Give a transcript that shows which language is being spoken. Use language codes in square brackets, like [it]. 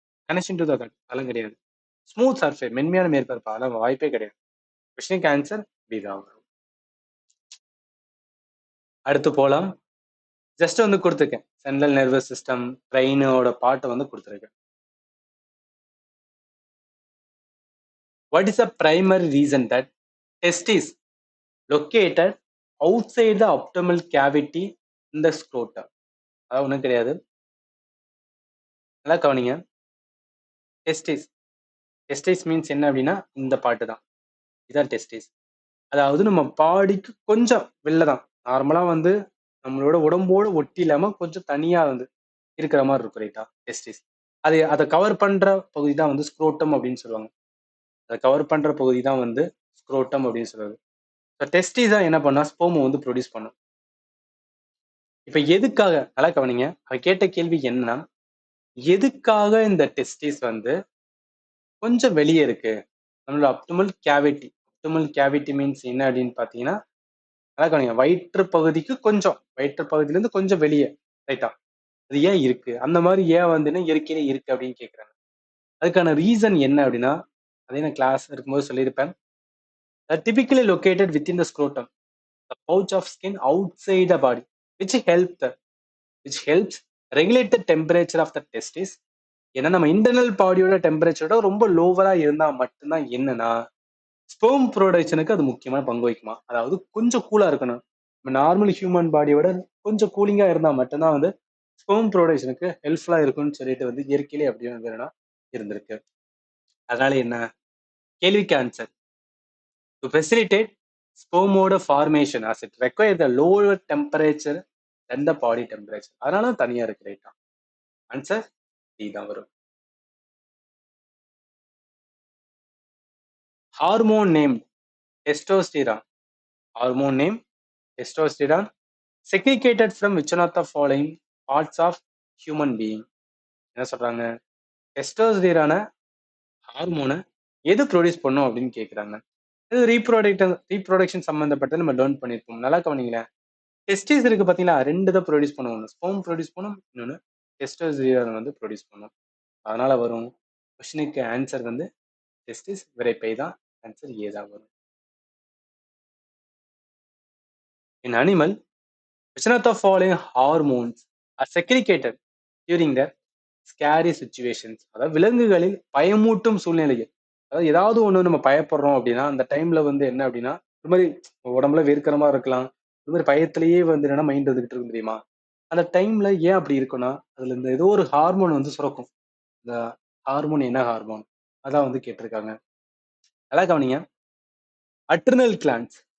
[en] connection to the heart [ta] அதெல்லாம் கிடையாது. Smooth surface, மென்மையான மேற்பரப்பு, அதெல்லாம் வாய்ப்பே கிடையாது. கொஸ்டினுக்கு ஆன்சர் பி தான் வரும். அடுத்து போலாம். ஜஸ்ட் வந்து கொடுத்துருக்கேன், சென்ட்ரல் நர்வஸ் சிஸ்டம் பிரெயினோட பாட்டை வந்து கொடுத்துருக்கேன். [en] What is the primary reason that testis located outside the abdominal cavity in the scrotum? [ta] அதாவது ஒன்றும் கிடையாது, நல்லா கவனிங்க. டெஸ்டிஸ், டெஸ்டிஸ் மீன்ஸ் என்ன அப்படின்னா இந்த பாட்டு தான், இதான் டெஸ்டிஸ். அதாவது நம்ம பாடிக்கு கொஞ்சம் வெளில தான், நார்மலா வந்து நம்மளோட உடம்போடு ஒட்டி இல்லாம கொஞ்சம் தனியா வந்து இருக்கிற மாதிரி இருக்கும் ரைட்டா டெஸ்டிஸ். அதை கவர் பண்ற பகுதி தான் வந்து ஸ்க்ரோட்டம் அப்படின்னு சொல்லுவாங்க. அதை கவர் பண்ற பகுதி தான் வந்து ஸ்க்ரோட்டம் அப்படின்னு சொல்லுவாங்க. டெஸ்டிஸ் தான் என்ன பண்ணா ஸ்போம் வந்து ப்ரொடியூஸ் பண்ணும். இப்ப எதுக்காக, நல்லா கவனிங்க, அவ கேட்ட கேள்வி என்னன்னா எதுக்காக இந்த டெஸ்டிஸ் வந்து கொஞ்சம் வெளியே இருக்கு, நம்மளோட அப்டமல் கேவிட்டி. அப்டமல் கேவிட்டி மீன்ஸ் என்ன அப்படின்னு பாத்தீங்கன்னா, நல்லா கவனிங்க, வயிற்று பகுதிக்கு கொஞ்சம், வயிற்று பகுதியில இருந்து கொஞ்சம் வெளியே ரைட்டா. அது ஏன் இருக்கு, அந்த மாதிரி ஏன் வந்து இயற்கையிலே இருக்கு அப்படின்னு கேக்குறாங்க. அதுக்கான ரீசன் என்ன அப்படின்னா, அதே நான் கிளாஸ் இருக்கும்போது சொல்லியிருப்பேன். [en] typically located within the scrotum, the pouch of skin outside the body, which helps regulate the temperature of the testis. [ta] ஏன்னா நம்ம இன்டர்னல் பாடியோட டெம்பரேச்சரோட ரொம்ப லோவரா இருந்தா மட்டும்தான் என்னன்னா ஸ்பெர்ம் ப்ரொடக்ஷனுக்கு அது முக்கியமான பங்கு வகிக்குமா. அதாவது கொஞ்சம் கூலா இருக்கணும். நம்ம நார்மல் ஹியூமன் பாடியோட கொஞ்சம் கூலிங்கா இருந்தா மட்டும்தான் வந்து ஸ்பெர்ம் ப்ரொடக்ஷனுக்கு ஹெல்ப்ஃபுல்லா இருக்கும்னு சொல்லிட்டு வந்து இயற்கையிலே அப்படி வந்து இருந்திருக்கு. அதனால என்ன, கேள்விக்கு [en] Answer, to facilitate ஸ்பெர்மோட formation as it requires the lower temperature than the body temperature. [ta] அதனால தனியா இருக்கு ரைட்டா. ஆன்சர் டி தான் வரும். [en] Hormone name testosterone. Hormone name testosterone, secreted from which one of the following parts of human being? [ta] என்ன சொல்றாங்க, டெஸ்டோஸ்டிரான ஹார்மோனை எது produce பண்ணும் அப்படின்னு கேட்குறாங்க. இது ரீப்ரொடக்ஷன் சம்மந்தப்பட்ட நம்ம லேர்ன் பண்ணியிருப்போம். நல்லா கவனிங்களேன். டெஸ்டிஸ் இருக்கு பார்த்தீங்களா, ரெண்டு தான் ப்ரொடியூஸ் பண்ணுவோம். ஒன்று ஸ்பெர்ம் ப்ரொடியூஸ் பண்ணும், இன்னொன்று டெஸ்டோஸ்டிரான் வந்து ப்ரொடியூஸ் பண்ணும். அதனால வரும் கொஸ்டினுக்கு ஆன்சர் வந்து டெஸ்டிஸ் விரைப்பை தான். ஆன்சர் ஏ தான் வரும். [en] In animal, which one of the following hormones are secreted during the scary situations? [ta] அதாவது விலங்குகளில் பயமூட்டும் சூழ்நிலைகள், அதாவது ஏதாவது ஒண்ணு நம்ம பயப்படுறோம் அப்படின்னா அந்த டைம்ல வந்து என்ன அப்படின்னா இந்த மாதிரி உடம்புல வேர்க்கிற மாதிரி இருக்கலாம், இந்த மாதிரி பயத்திலேயே வந்து என்னன்னா மைண்ட் வந்துகிட்டு இருக்கும் தெரியுமா. அந்த டைம்ல ஏன் அப்படி இருக்குன்னா அதுல இந்த ஏதோ ஒரு ஹார்மோன் வந்து சுரக்கும். இந்த ஹார்மோன் என்ன ஹார்மோன், அதான் வந்து கேட்டிருக்காங்க. நல்லா கவனிங்க. Adrenal glands.